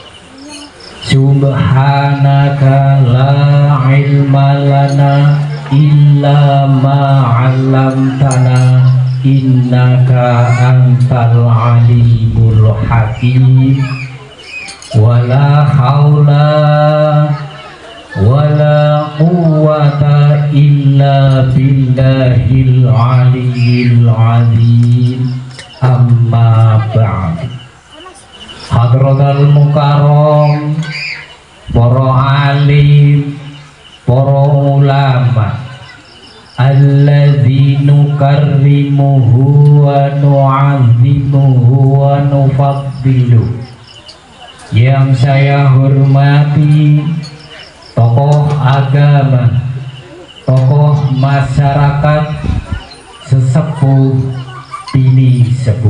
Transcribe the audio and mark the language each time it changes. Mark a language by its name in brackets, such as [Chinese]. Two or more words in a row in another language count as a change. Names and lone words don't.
[Arabic] سبحانك لا علم لنا إلا ما علمتنا إنك أنت العليم الحكيم. ولا حول ولا قوة إلا بالله العلي العظيم. أما بعد. حضرة المكرم, [Indonesian] para alim, para ulama, [Arabic] الذي نكرمه ونعظمه ونفضل, [Indonesian] yang saya hormati, tokoh agama, tokoh masyarakat, sesepuh, bini sepuh.